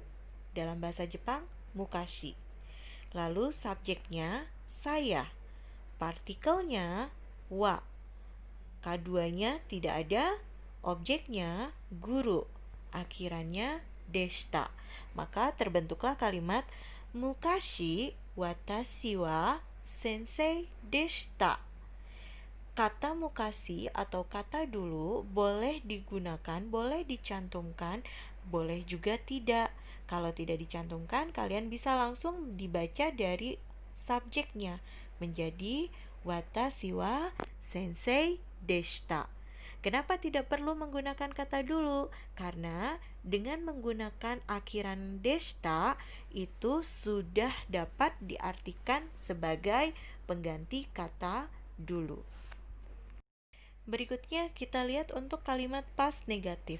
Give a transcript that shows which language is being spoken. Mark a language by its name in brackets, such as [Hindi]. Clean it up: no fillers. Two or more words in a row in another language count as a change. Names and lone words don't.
[Indonesian] Dalam bahasa Jepang, mukashi. Lalu subjeknya saya. Partikelnya wa. K2-nya tidak ada, objeknya guru. Akhirannya deshita. Maka terbentuklah kalimat [Japanese] 昔私は先生でした. [Indonesian] Kata mukashi atau kata dulu boleh digunakan, boleh dicantumkan, boleh juga tidak. Kalau tidak dicantumkan, kalian bisa langsung dibaca dari subjeknya menjadi [Japanese] 私は先生でした. [Indonesian] Kenapa tidak perlu menggunakan kata dulu? Karena dengan menggunakan akhiran deshita itu sudah dapat diartikan sebagai pengganti kata dulu. Berikutnya kita lihat untuk kalimat past negatif.